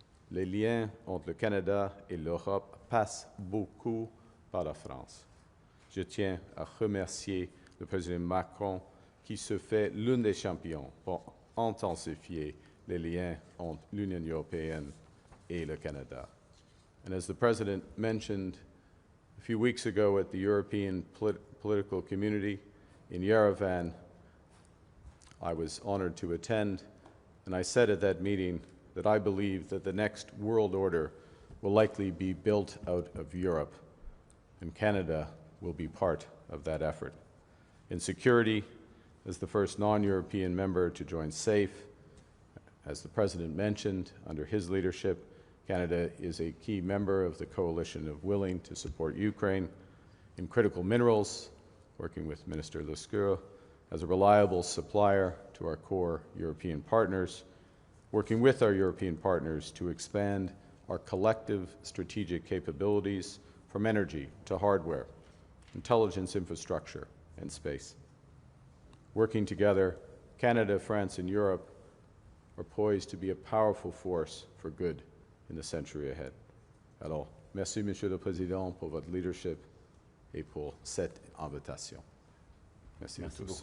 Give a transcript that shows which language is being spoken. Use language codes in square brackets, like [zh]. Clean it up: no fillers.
[fr] Les liens entre le Canada et l'Europe passent beaucoup par la France. Je tiens à remercier le président Macron qui se fait l'un des champions pour intensifier les liens entre l'Union européenne et le Canada. [en] And as the President mentioned a few weeks ago at the European Political Community in Yerevan, I was honored to attend, and I said at that meeting that I believe that the next world order will likely be built out of Europe, and Canada will be part of that effort. In security, as the first non-European member to join SAFE, as the President mentioned, under his leadership, Canada is a key member of the coalition of willing to support Ukraine. In critical minerals, working with Minister Lescure, as a reliable supplier to our core European partners, working with our European partners to expand our collective strategic capabilities from energy to hardware, intelligence infrastructure, and space. Working together, Canada, France, and Europe are poised to be a powerful force for good in the century ahead. [fr] Alors, merci, Monsieur le Président, pour votre leadership et pour cette invitation. Merci à tous.